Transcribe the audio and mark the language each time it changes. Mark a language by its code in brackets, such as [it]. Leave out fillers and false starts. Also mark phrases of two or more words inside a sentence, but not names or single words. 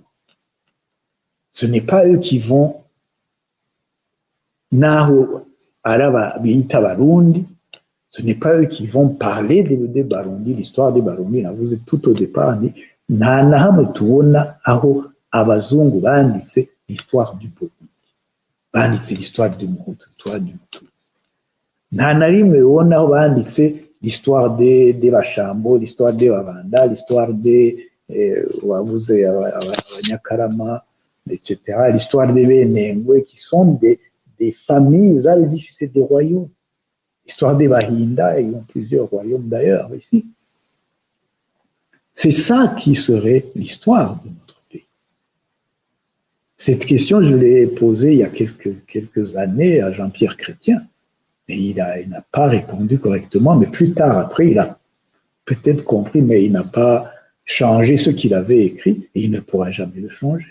[fr] Ce n'est pas eux qui vont ce n'est pas eux qui vont parler des Barundi, l'histoire des Barundi. Vous êtes tout au départ, [rn] abazungu banditse [fr] l'histoire du Burundi, banditse l'histoire du Muhutu, l'histoire du Mututsi. [rn] Nta na rimwe ubona aho banditse [fr] l'histoire des Bashambo, l'histoire des Babanda, l'histoire des [rn] wavuze abanyakarama, [fr] etc., l'histoire des Benengwe, qui sont des familles [rn] zari zifise [fr] des royaumes. L'histoire des Bahinda, ils ont plusieurs royaumes d'ailleurs ici. C'est ça qui serait l'histoire de notre pays. Cette question, je l'ai posée il y a quelques années à Jean-Pierre Chrétien, et il n'a pas répondu correctement, mais plus tard, après, il a peut-être compris, mais il n'a pas changé ce qu'il avait écrit, et il ne pourra jamais le changer.